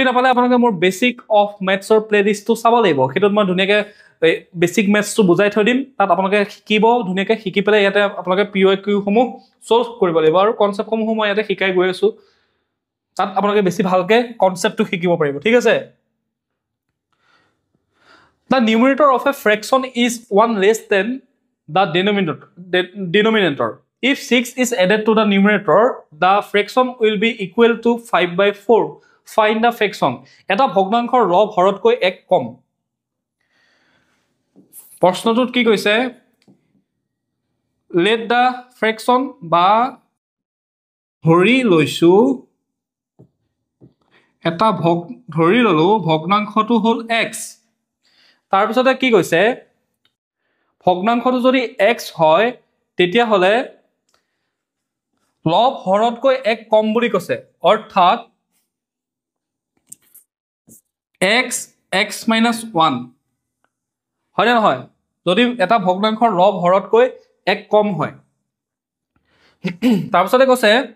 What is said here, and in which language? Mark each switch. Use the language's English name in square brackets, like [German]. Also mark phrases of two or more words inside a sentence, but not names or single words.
[Assamese] নাপালে আপোনালোকে মোৰ বেসিক অফ ম্যাথছৰ প্লেলিষ্টটো চাব লাগিব হেতুত মই ধুনিয়াকে বেসিক ম্যাথছটো বুজাই থৈ দিম তাত আপোনালোকে শিকিব ধুনিয়াকে শিকি পেলাই ইয়াতে আপোনালোকে পিওকিউ সমূহ সলভ কৰিব লাগিব আৰু কনসেপ্ট সমূহ মই ইয়াতে শিকাই গৈ আছো তাত আপোনালোকে বেছি ভালকে কনসেপ্টটো শিকিব পাৰিব ঠিক আছে [English] The numerator of a fraction is 1 less than the denominator. If 6 is added to the numerator, the fraction will be equal to 5/4. Find the fraction. [Assamese] এটা ভগ্নাংশৰ লব হৰতকৈ এক কম প্ৰশ্নটোত কি কৈছে [English] let the fraction [Assamese] বা ধৰি লৈছো এটা ধৰি ললো ভগ্নাংশটো হল x তাৰ পিছতে কি কৈছে ভগ্নাংশটো যদি x হয় তেতিয়া হলে লব হৰতকৈ এক কম বুলি কৈছে অৰ্থাৎ x 1 হয় না নহয় যদি এটা ভগ্নাংশৰ লব হৰতকৈ এক কম হয় তাৰ পিছতে কৈছে